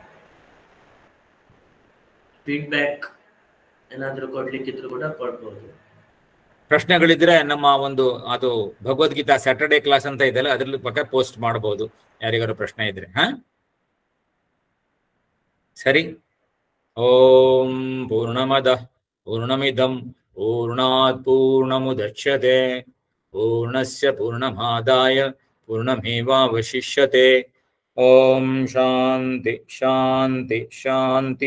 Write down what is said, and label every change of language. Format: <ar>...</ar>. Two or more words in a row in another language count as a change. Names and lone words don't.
<kn>ಫೀಡ್ಬ್ಯಾಕ್ ಏನಾದ್ರೂ ಕೊಡ್ಲಿಕ್ಕಿದ್ರು ಕೂಡ ಕೊಡ್ಬೋದು. ಪ್ರಶ್ನೆಗಳಿದ್ರೆ ನಮ್ಮ ಒಂದು ಅದು ಭಗವದ್ಗೀತಾ</kn> <en>Saturday class</en> <kn>ಅಂತ ಇದೆಯಲ್ಲ, ಅದ್ರಲ್ಲಿ ಪಕ್ಕ ಪೋಸ್ಟ್ ಮಾಡಬಹುದು ಯಾರಿಗಾರು ಪ್ರಶ್ನೆ ಇದ್ರೆ. ಸರಿ.</kn> <sa>ಓಂ ಪೂರ್ಣಮದ ಪೂರ್ಣಮಿದಂ ಪೂರ್ಣಾತ್ ಪೂರ್ಣಮುದಚ್ಯತೆ ಪೂರ್ಣಸ್ಯ ಪೂರ್ಣಮಾದಾಯ ಪೂರ್ಣಮೇವಾವಶಿಷ್ಯತೆ. ಓಂ ಶಾಂತಿ ಶಾಂತಿ ಶಾಂತಿ.</sa>